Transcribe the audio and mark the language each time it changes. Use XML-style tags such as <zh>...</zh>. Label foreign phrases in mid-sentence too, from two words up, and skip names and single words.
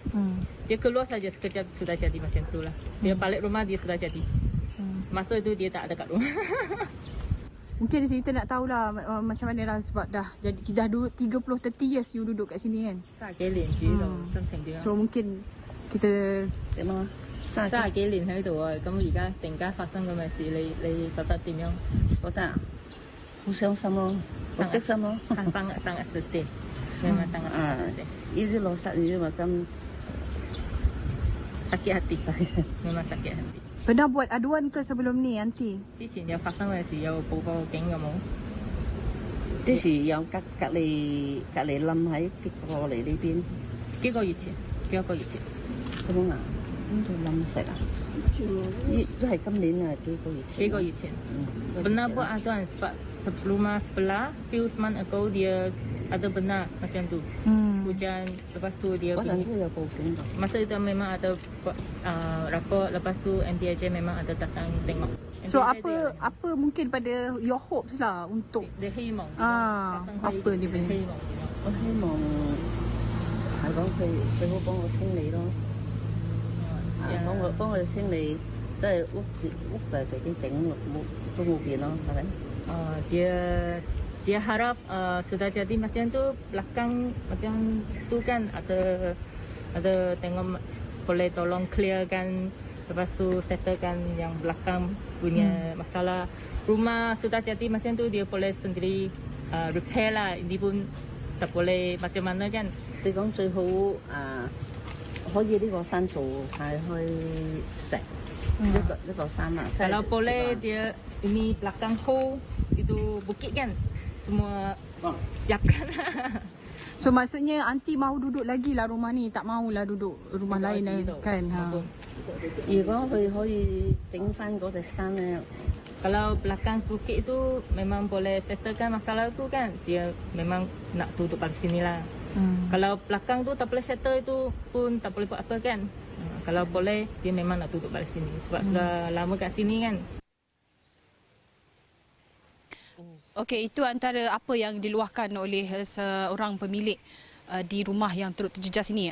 <ms>Dia keluar saja sekejap sudah jadi macam itulah. Dia balik rumah dia sudah jadi. Masa itu dia tak ada kat rumah. Mungkin kita nak tahulah macam mana lah, sebab dah 30-30 years you duduk kat sini kan. So mungkin kita tengok</ms> <yue>30 幾年喺度啊，咁而家突然間發生咁嘅事，你覺得點樣？覺得好傷心咯，好激心咯。</yue> <ms>sangat sedih, memang sangat sedih. Ini loh saat ini macam sakit hati, memang sakit hati. Pernah buat aduan ke sebelum ni, Aunty?</ms> <yue>之前有發生嘅事有報警嘅冇？之前有隔離冧喺跌過嚟呢邊，幾個月前，幾個月前。咁樣啊？邊度冧石啊？都係今年啊，幾個月前。</yue> <ms>Benar buat aduan sebab rumah sebelah</ms> <en>few months ago</en> <ms>dia ada benar macam tu. Hujan, lepas tu dia masa itu memang ada rapor, lepas tu MPAJ memang ada datang tengok. So apa mungkin pada</ms> <en>your hopes</en> <ms>lah untuk dia 希望 apa dia punya?</ms> <yue>我希望係講佢最好幫我清理咯。幫我清理，即係屋就係自己整，都冇變咯，係咪？</yue> <ms>dia harap sudah jadi macam tu, belakang macam tu kan ada tengok boleh tolong clearkan, lepas tu settlekan yang belakang punya masalah. Rumah sudah jadi macam tu dia boleh sendiri repair lah, ini pun tak boleh macam mana kan.</ms> <yue>你講最好可以呢個山做晒開石，呢個山啊。</yue> <ms>Kalau boleh dia ini belakang hole itu bukit kan, semua siapkan So maksudnya anti mahu duduk lagi lah rumah ni, tak mahulah duduk rumah lain kan. Ha.</ms> <yue>如果佢可以整翻嗰隻山咧，</yue> <ms>Kalau belakang bukit itu memang boleh settlekan masalah itu kan, dia memang nak duduk pada sini lah. Kalau belakang tu tak boleh settle itu pun tak boleh buat apa kan. Kalau boleh dia memang nak duduk pada sini sebab sudah lama kat sini kan. Okey, itu antara apa yang diluahkan oleh seorang pemilik di rumah yang turut terjejas ini.</ms>